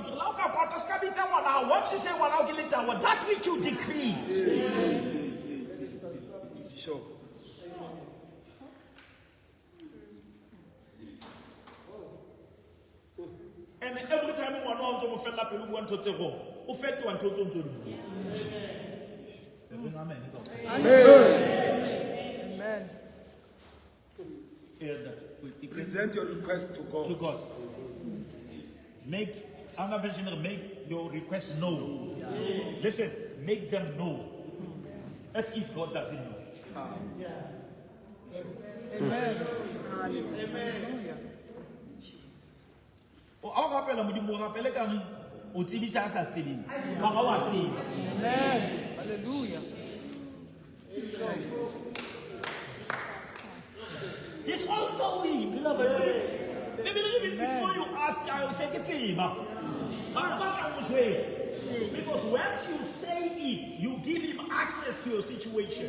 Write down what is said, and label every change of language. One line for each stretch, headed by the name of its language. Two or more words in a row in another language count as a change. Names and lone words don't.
English: Once you say one, I'll give it down. That which you decree. Sure. And every time you want to fell up, you want to say,
Southern Sotho: o fetoha ntho tse ntse di bua.
English: Amen. Amen. Present your request to God. To God. Make your requests known. Listen, make them know. As if God doesn't know. Amen.
Southern Sotho: O a rapela modimo o rapele ka re o tsebisa a sa tsebeng. Mara wa tseba.
English: Amen. Hallelujah. He's all knowing, beloved. Maybe even before you ask, I will say tseba. Because once you say it, you give him access to your situation.